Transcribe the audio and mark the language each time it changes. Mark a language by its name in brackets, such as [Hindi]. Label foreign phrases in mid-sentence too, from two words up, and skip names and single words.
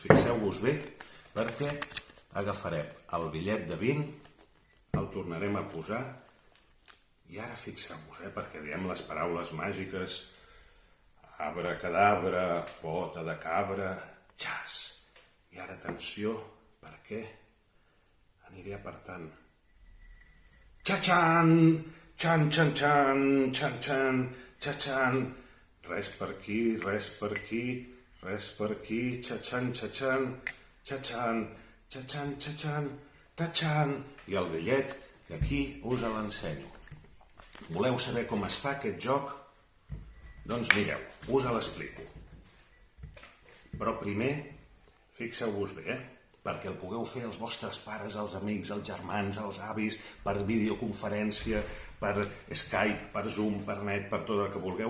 [Catalan] Fixeu-vos bé, perquè agafarem el bitllet de 20, el tornarem a posar, i ara fixeu-vos, perquè diem les paraules màgiques, abracadabra, pota de cabra, xas. I ara atenció, perquè... aniré apartant. Xa-xan! Xan-xan-xan! Xan-xan! Xa-xan! Res per aquí, res per aquí, res per aquí, xa-xan, xa-xan, xa-xan, xa-xan, xa-xan, ta-xan. I el bitllet, que aquí us l'ensenyo. Voleu saber com es fa aquest joc? Doncs mireu, us l'explico. Però primer, fixeu-vos bé, perquè el pugueu fer els vostres pares, els amics, els germans, els avis, per videoconferència, per Skype, per Zoom, per net, per tot el que vulgueu.